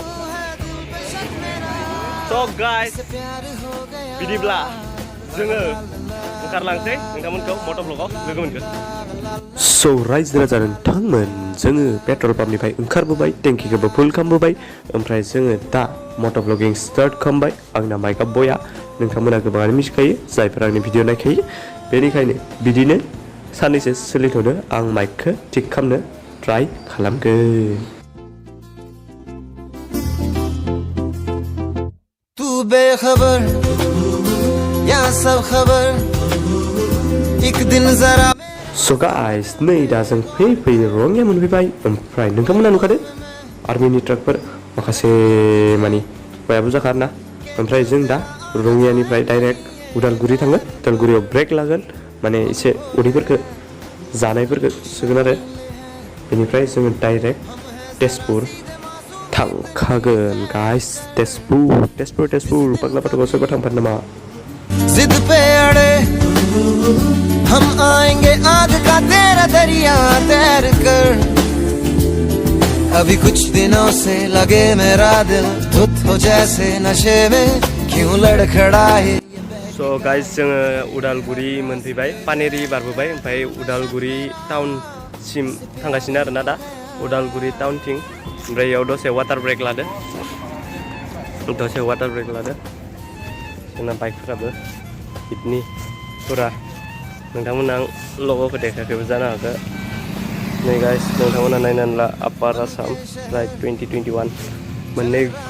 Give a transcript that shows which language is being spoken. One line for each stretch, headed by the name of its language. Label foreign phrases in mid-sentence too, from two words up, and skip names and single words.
Bodo: स' गाइस बिदिब्ला जोङो ओंखारलांसै नोंथांमोनखौ मट' ब्लगाव लोगो मोनगोन स' रायजो राजा नोंथांमोन जोङो पेट्रल पाम्पनिफ्राय ओंखारबोबाय टेंकिखौबो फुल खालामबोबाय ओमफ्राय जोङो दा मट' ब्लगिं स्टार्ट खालामबाय आंना माइकआ बया नोंथांमोना गोबाङानो मिथिखायो जायफोर आंनि भिडिअ नायखायो बेनिखायनो बिदिनो साननैसो सोलिथ'नो आं माइकखौ थिक खालामनो ट्राइ खालामगोन
Hindi: तू बेखबर या सब खबर एक दिन जरा
English: So guys,
Bodo: नै दा जों फैयै रङिया मोनफैबाय ओमफ्राय नोंथांमोना नुखादो आर्मिनि ट्राकफोर माखासे मानि बयाबो जाखारना ओमफ्राय जों दा रङियानिफ्राय डाइरेक्ट उदालगुरि थाङो उदालगुरियाव ब्रेक लागोन माने एसे उदैफोरखौ जानायफोरखौ सोगोन आरो बेनिफ्राय जोङो डाइरेक्ट तेजपुर थांखागोन गाइस तेजपुर पागला पाटोगाव सोरबा थांफानो नामा
Hindi: जिद पे अड़े हम आएंगे आग का तेरा दरिया तैर कर अभी कुछ दिनों से लगे मेरा दिल धुत हो जैसे नशे में क्यों लड़खड़ाए
English: So guys
Bodo: जोङो उदालगुरि मोनफैबाय पानेरि बारबोबाय ओमफ्राय उदालगुरि टाउनसिम थांगासिनो आरोना दा उदालगुरि टाउनथिं ओमफ्राय याव दसे
English: water break
Bodo: लादो जोंना बाइकफोराबो बिदिनो पुरा नोंथांमोना लग'खौ देखायाखैबो जानो हागौ नै गाइस नोंथांमोना नायनानै ला आपार आसाम राइड 2021 मोननै